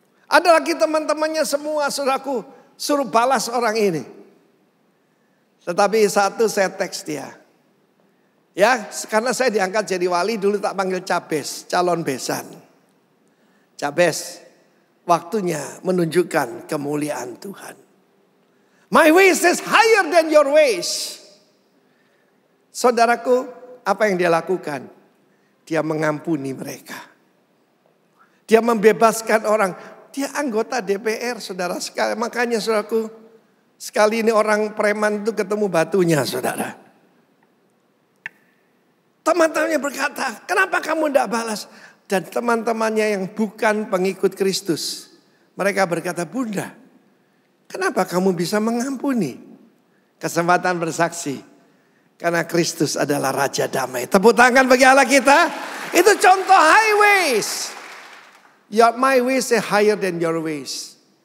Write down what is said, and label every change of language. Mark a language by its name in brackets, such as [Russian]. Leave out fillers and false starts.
[Indonesian] Ada lagi teman-temannya semua, saudaraku, suruh balas orang ini. Tetapi satu saya teks dia. Ya, karena saya diangkat jadi wali, dulu tak panggil Cabes, calon besan. Cabes, waktunya menunjukkan kemuliaan Tuhan. [English] My ways is higher than your ways. [Indonesian] Saudaraku, apa yang dia lakukan? Dia mengampuni mereka. Dia membebaskan orang. Dia anggota DPR, saudara sekali. Makanya saudaraku, sekali ini orang preman itu ketemu batunya, saudara. Teman-temannya berkata, kenapa kamu tidak balas? Dan teman-temannya yang bukan pengikut Kristus, mereka berkata, Bunda, kenapa kamu bisa mengampuni? Kesempatan bersaksi, karena Kristus adalah Raja Damai. Tepuk tangan bagi Allah kita. Itu contoh highways. [English] My ways are higher than your ways.